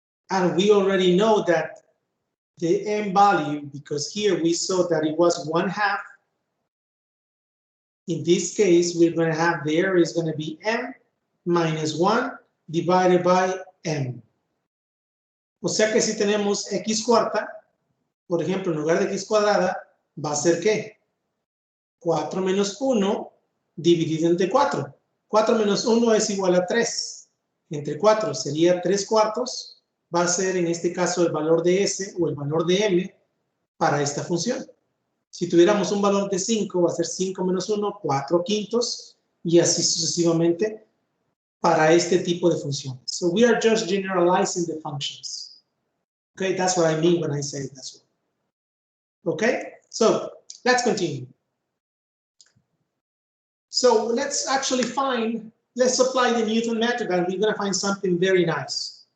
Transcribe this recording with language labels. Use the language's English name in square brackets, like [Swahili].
[English] And we already know that the m value, because here we saw that it was 1/2. In this case, we're going to have the error is going to be m minus 1 divided by m. [Spanish] O sea que si tenemos x cuarta, por ejemplo, en lugar de x cuadrada, va a ser ¿qué? 4 menos 1 dividido entre 4. 4 menos 1 es igual a 3. Entre 4 sería 3/4. Va a ser en este caso el valor de s o el valor de m para esta función. Si tuviéramos un valor de 5, va a ser 5 menos 1, 4/5, y así sucesivamente para este tipo de funciones. [English] So we are just generalizing the functions. Okay, that's what I mean when I say that's one. Okay, so let's continue. So let's actually let's apply the Newton method, and we're going to find something very nice.